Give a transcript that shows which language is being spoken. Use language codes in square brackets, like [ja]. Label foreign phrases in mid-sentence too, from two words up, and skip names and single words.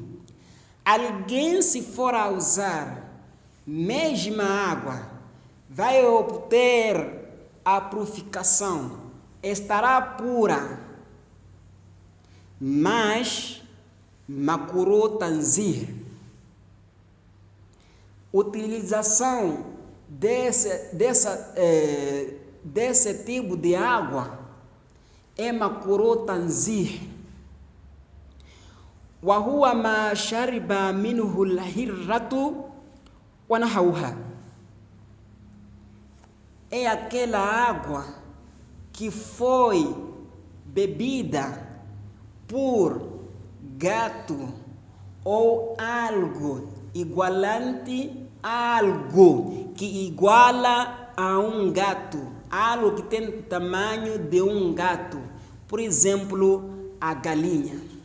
[pt] Alguém, se for a usar mesma água, vai obter a purificação, estará pura, mas [ar] مكروه تنزيه. [pt] Utilização desse tipo de água é [ar] مكروه تنزيه. وهو ما شرب منه الهرة ونحوها. [pt] É aquela água que foi bebida por gato ou algo igualante a algo que iguala a um gato, algo que tem o tamanho de um gato, por exemplo, a galinha.